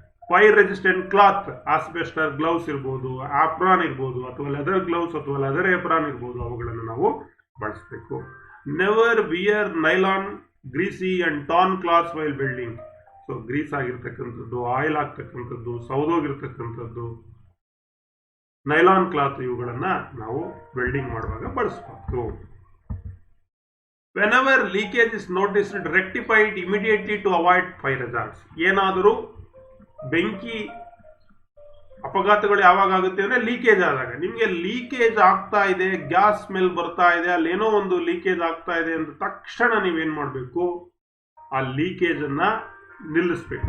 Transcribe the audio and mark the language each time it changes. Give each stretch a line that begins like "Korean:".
Kannada: Fire resistant cloth, ಆಸ್ಬೆಸ್ಟರ್ gloves ಇರ್ಬೋದು, ಆಪ್ರಾನ್ ಇರ್ಬೋದು, ಅಥವಾ ಲೆದರ್ ಗ್ಲೌಸ್ ಅಥವಾ ಲೆದರ್ ಏಪ್ರಾನ್ ಇರ್ಬೋದು, ಅವುಗಳನ್ನು ನಾವು ಬಳಸಬೇಕು.
English: Never wear nylon, greasy and torn clothes while welding.
Kannada: So Greece ಆಗಿರ್ತಕ್ಕಂಥದ್ದು, ಆಯಿಲ್ ಆಗ್ತಕ್ಕಂಥದ್ದು, ಸೌದೋಗಿರ್ತಕ್ಕಂಥದ್ದು, ನೈಲಾನ್ ಕ್ಲಾತ್ ಇವುಗಳನ್ನು ನಾವು ವೆಲ್ಡಿಂಗ್ ಮಾಡುವಾಗ ಬಳಸಬೇಕು.
English: Whenever leakage is noticed, rectify it immediately to avoid fire hazards.
Kannada: ಏನಾದರೂ ಬೆಂಕಿ ಅಪಘಾತಗಳು ಯಾವಾಗ ಆಗುತ್ತೆ ಅಂದರೆ ಲೀಕೇಜ್ ಆದಾಗ. ನಿಮಗೆ ಲೀಕೇಜ್ ಆಗ್ತಾ ಇದೆ, ಗ್ಯಾಸ್ ಸ್ಮೆಲ್ ಬರ್ತಾ ಇದೆ, ಅಲ್ಲೇನೋ ಒಂದು ಲೀಕೇಜ್ ಆಗ್ತಾ ಇದೆ ಅಂತ ತಕ್ಷಣ ನೀವೇನು ಮಾಡಬೇಕು, ಆ ಲೀಕೇಜನ್ನು ನಿಲ್ಲಿಸ್ಬೇಕು.